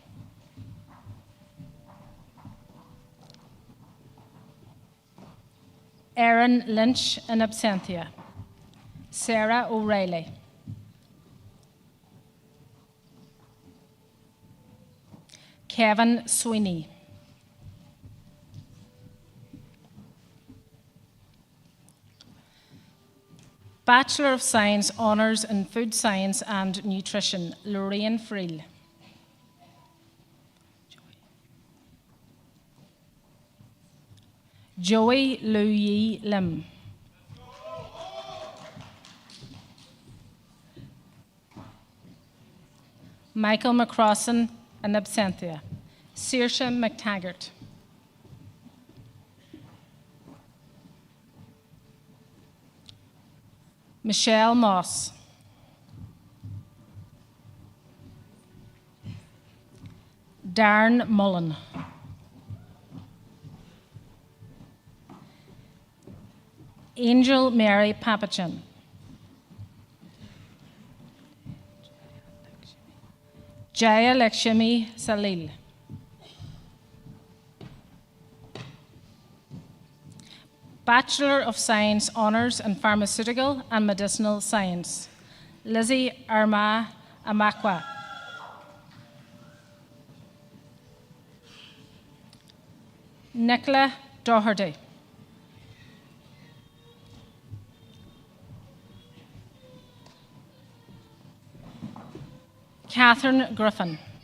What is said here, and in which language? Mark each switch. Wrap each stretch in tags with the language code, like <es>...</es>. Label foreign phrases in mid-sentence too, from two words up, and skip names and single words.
<en>Erin Lynch in absentia. Sarah O'Reilly. Kevin Sweeney. Bachelor of Science Honours in Food Science and Nutrition, Lorraine Friel. Joey Louis Lim. Michael McCrossan, in absentia. Saoirse McTaggart. Michelle Moss. Darren Mullen. Angel Mary Papachin. Jaya Lakshmi Salil. Bachelor of Science Honours in Pharmaceutical and Medicinal Science, Lizzie Arma Amakwa. Nicola Doherty. Catherine Griffin.</en>